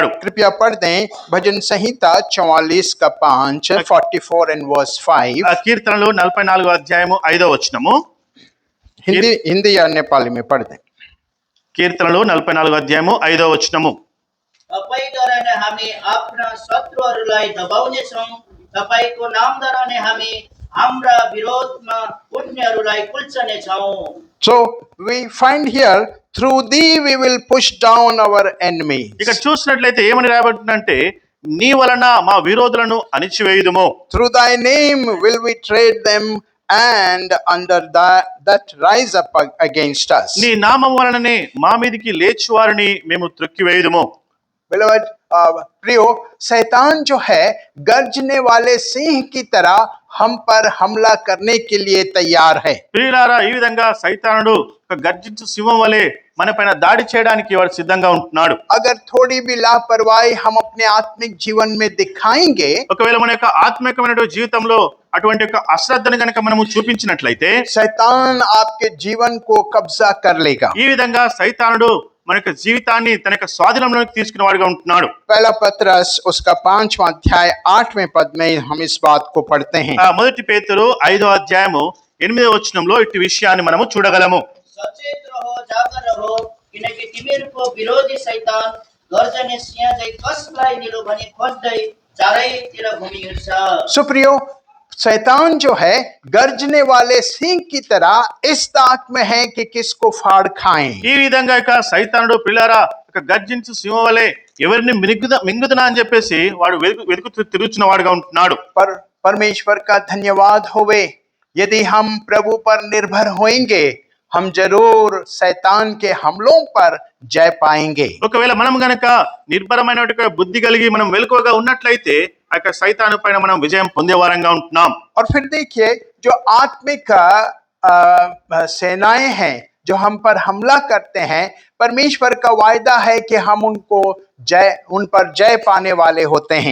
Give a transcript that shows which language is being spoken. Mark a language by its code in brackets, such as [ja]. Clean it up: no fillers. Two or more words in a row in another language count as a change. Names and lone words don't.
[hi] कृपया पढ़ दें भजन संहिता 44:5, [en] 44 and verse 5. [te] కీర్తనలు 44వ అధ్యాయము 5వ వచనము. [hi] हिंदी या नेपाली में पढ़ दें. [te] కీర్తనలు 44వ అధ్యాయము 5వ వచనము. [ne] तपाईद्वारा नै हामी आफ्ना शत्रुहरूलाई दबाउने छौँ, तपाईको नामद्वारा नै हामी हाम्रा विरोधमा उठ्नेहरूलाई कुल्चने छौँ। [en] So we find here, through thee we will push down our enemies. [te] ఇక్కడ చూసినట్లయితే ఏమని రాయబడుతుందంటే నీ వలన మా విరోధులను అణిచివేయుదుము. [en] Through thy name will we tread them and under that rise up against us. [te] నీ నామం వలననే మా మీదికి లేచి వారిని మేము త్రొక్కివేయుదుము. [en] Beloved, [hi] प्रियो, शैतान जो है गर्जने वाले सिंह की तरह हम पर हमला करने के लिए तैयार है. [te] ప్రియులారా, ఈ విధంగా సైతానుడు ఒక గర్జించు సింహం వలె మన పైన దాడి చేయడానికి వాడు సిద్ధంగా ఉంటున్నాడు. [hi] अगर थोड़ी भी लापरवाही हम अपने आत्मिक जीवन में दिखाएंगे, [te] ఒకవేళ మన యొక్క ఆత్మికమైన జీవితంలో అటువంటి యొక్క అశ్రద్ధని కనుక మనము చూపించినట్లయితే [hi] शैतान आपके जीवन को कब्जा कर लेगा. [te] ఈ విధంగా సైతానుడు మన యొక్క జీవితాన్ని తన యొక్క స్వాధీనంలోకి తీసుకునే వాడుగా ఉంటున్నాడు. [hi] पहला पत्रस उसका 5वां अध्याय 8वें पद में हम इस बात को पढ़ते हैं. [te] మొదటి పేతురు 5వ అధ్యాయము 8వ వచనంలో ఇట్టి విషయాన్ని మనము చూడగలము. [ne] सचेत रहो, जागर रहो, किनकि तिमीहरूको विरोधी शैतान गर्जने सिंह झै कसलाई निलो भनी खोज्दै चारैतिर घुमिहिँड्छ। [hi] सुप्रियो, शैतान जो है गर्जने वाले सिंह की तरह इस ताक में है कि किसको फाड़ खाएं. [te] ఈ విధంగా ఇక సైతానుడు పిల్లరా ఒక గర్జించు సింహం వలె ఎవరిని మింగుదనా అని చెప్పేసి వాడు వెతుకుతూ తిరుగుతున్న వాడుగా ఉంటున్నాడు. [hi] पर परमेश्वर का धन्यवाद होवे। यदि हम प्रभु पर निर्भर होएंगे, हम जरूर शैतान के हमलों पर जय पाएंगे। [te] ఒకవేళ మనం గనక నిర్భరమైనటువంటి బుద్ధి కలిగి మనం వెలుకగా ఉన్నట్లయితే ఆ యొక్క సైతాను పైన మనం విజయం పొందేవారంగా ఉంటున్నాం. [hi] और फिर देखिए, जो आत्मिक सेनाएं हैं जो हम पर हमला करते हैं, परमेश्वर का वायदा है कि हम उन पर जय पाने वाले होते हैं।